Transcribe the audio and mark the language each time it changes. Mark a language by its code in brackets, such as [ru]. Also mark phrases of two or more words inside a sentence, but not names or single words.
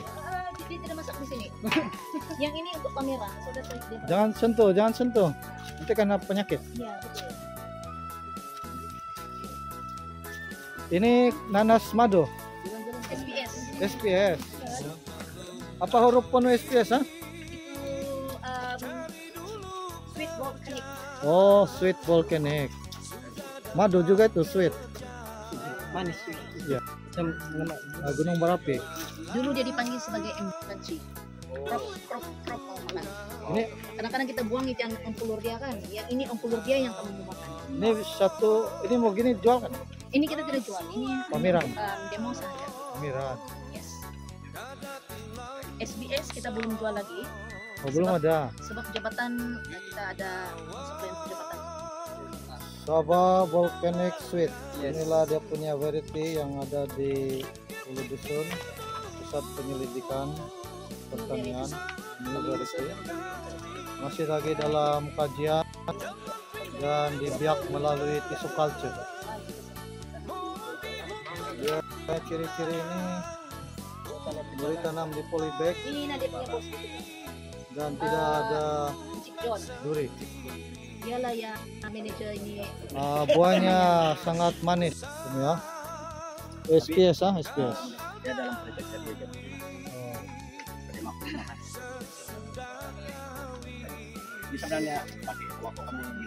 [ms] Dia tidak masak di sini. Yang ini untuk pameran. Sudah saya Jangan sentuh, jangan sentuh. Nanti kena penyakit. Iya, betul. Ini nanas madu. SPS. SPS. Apa huruf penuh SPS, ha? Itu [en] sweet volcanic. Oh, sweet volcanic. [ms] Madu juga itu sweet. Manis. Iya. Gunung berapi. Dulu dia dipanggil sebagai MKC. Krop. Ini Kadang-kadang kita buang itu yang empulur dia kan. Ya ini empulur dia yang kamu mau makan. ini satu, ini mau gini jual kan? Ini kita tidak jual. Ini Pameran. demo saja. Pameran. Yes. SBS kita belum jual lagi. Oh, belum ada. Sebab jabatan kita ada supply jabatan. Saba [en] volcanic sweet. [ms] Inilah dia punya variety yang ada di Ulu Dusun, Pusat Penyelidikan Pertanian. Ini variety. Masih lagi dalam kajian dan dibiak melalui [en] tissue culture. [ms] Dia ciri-ciri ini boleh tanam di polybag Ini dia punya bos. dan tidak ada Cik John. duri. Dialah yang manajer ini. Buahnya sangat manis, ini ya. SPS ah, SPS. Dia dalam proyek dia. Di sebenarnya pakai waktu kami